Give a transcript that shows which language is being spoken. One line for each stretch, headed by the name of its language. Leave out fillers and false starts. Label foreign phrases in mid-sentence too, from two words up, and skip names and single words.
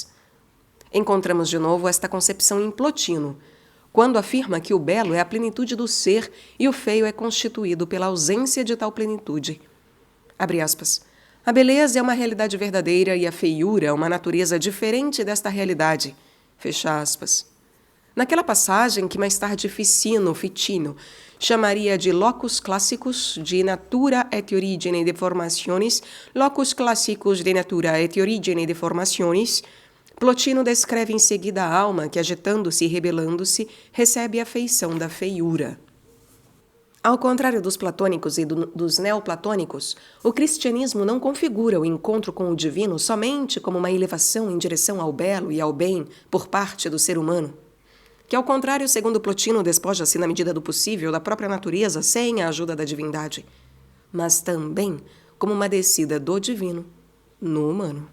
Portuguese: Encontramos de novo esta concepção em Plotino, quando afirma que o belo é a plenitude do ser e o feio é constituído pela ausência de tal plenitude. Abre aspas. A beleza é uma realidade verdadeira e a feiura é uma natureza diferente desta realidade. Fecha aspas. Naquela passagem que mais tarde Ficino chamaria de
Latin: locus classicus de natura et origine deformationis, locus classicus de natura et origine deformationis,
Portuguese: Plotino descreve em seguida a alma que, agitando-se e rebelando-se, recebe a feição da feiura. Ao contrário dos platônicos e dos neoplatônicos, o cristianismo não configura o encontro com o divino somente como uma elevação em direção ao belo e ao bem por parte do ser humano, que, ao contrário, segundo Plotino, despoja-se na medida do possível da própria natureza sem a ajuda da divindade, mas também como uma descida do divino no humano.